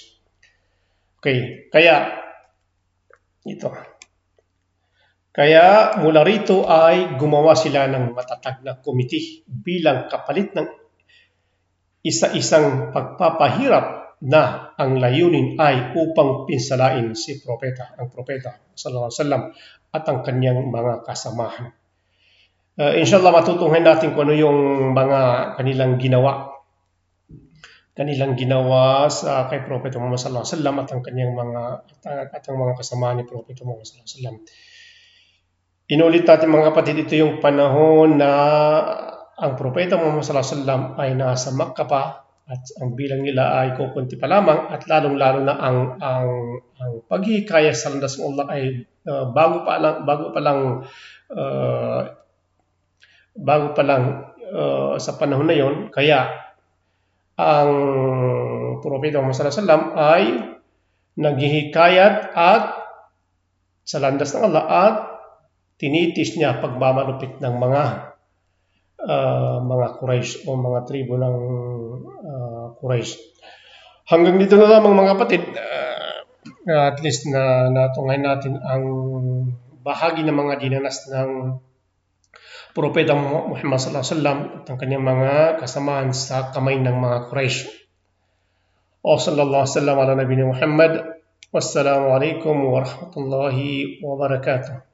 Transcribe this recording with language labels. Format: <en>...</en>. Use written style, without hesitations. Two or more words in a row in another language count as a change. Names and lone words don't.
<tl>Okay, kaya mula rito ay gumawa sila ng matatag na komite bilang kapalit ng isa-isang pagpapahirap na ang layunin ay upang pinsalain si ang propeta</tl> <ar>صلى الله عليه وسلم</ar> <tl>at ang kanyang mga kasamahan.</tl> <ar>إن شاء الله</ar> <tl>matutunghayan natin kung ano yung mga kanilang ginawa sa kay Propeta Muhammad</tl> <ar>صلى الله عليه وسلم</ar> <tl>at ang kanyang mga kasamahan ni Propeta Muhammad</tl> <ar>صلى الله عليه وسلم.</ar> <tl>Inulit natin mga kapatid, ito yung panahon na ang Propeta Muhammad</tl> <ar>صلى الله عليه وسلم</ar> <tl>ay nasa Makkah pa at ang bilang nila ay kukunti pa lamang at lalong-lalo na ang paghihikayat sa landas ng Allah ay bago pa lang sa panahon na yon. Kaya ang Propeta Muhammad</tl> <ar>صلى الله عليه وسلم</ar> <tl>ay naghihikayat at sa landas ng Allah at tinitis niya pagmamalupit ng mga Quraysh o mga tribo ng Quraysh. Hanggang dito na lamang mga kapatid,</tl> <en>at least</en> <tl>na natunghayan natin ang bahagi ng mga dinanas ng Propeta Muhammad</tl> <ar>صلى الله عليه وسلم</ar> <tl>at ang kanyang mga kasamahan sa kamay ng mga Quraysh.</tl> <ar>وصلى الله عليه وسلم على نبينا محمد. والسلام عليكم ورحمة الله وبركاته.</ar>